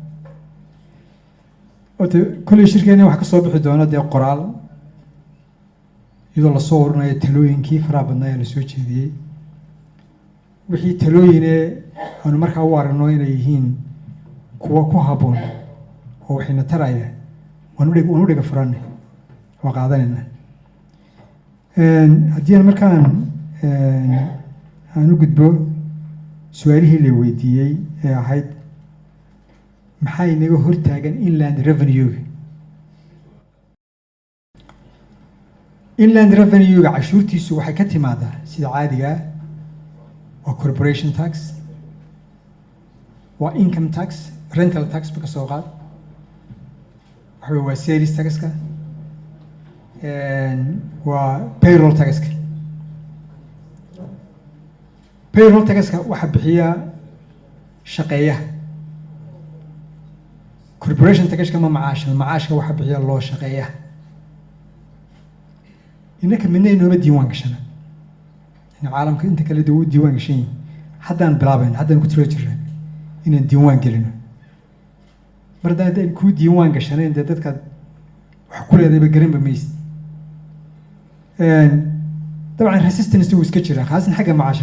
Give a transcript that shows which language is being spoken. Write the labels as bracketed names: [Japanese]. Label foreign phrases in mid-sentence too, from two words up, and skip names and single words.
[Somali] horta kolley shirkeena waxaa ka soo bixi doona dee qoraal iyadoo lasoo warinayo talooyinkii faraha badnaa ee lasoo jeediyey wixii talooyine aanu markaa u aragno inay yihiin kuwa ku habboon oo waxayna taraya waanu dhiga furanay waa qaadanayna haddii aan markaan aan u gudbo su-aalihii la weydiiyey ee ahayd maxaa inaga hortaagan [English] inland revenue-ga inland revenue-ga [Somali] cashuurtiisu waxay ka timaadaa sida caadiga ah waa [English] corporation tax [Somali] waa [English] income tax rental tax [Somali] ba ka soo qaad waxa waa [English] sales taxka [Somali] waa [English] payroll taxka payroll taxka [Somali] waxaa bixiya shaqeeyaha [English] corporation taxka [Somali] ma macaashka waxaa bixiya loo shaqeeyaha innaka midna inooma diiwaan gashana caalamka inta kale dee u diiwaan gashan yihin haddaan bilaabayno haddaan ku tiro jirna inaan diiwaan gelino mar haddaan kuu diiwaan gashanayn dee dadkaad wax ku leedayba garanba maysid dabcan resistance wuu iska jiraa khaasan xagga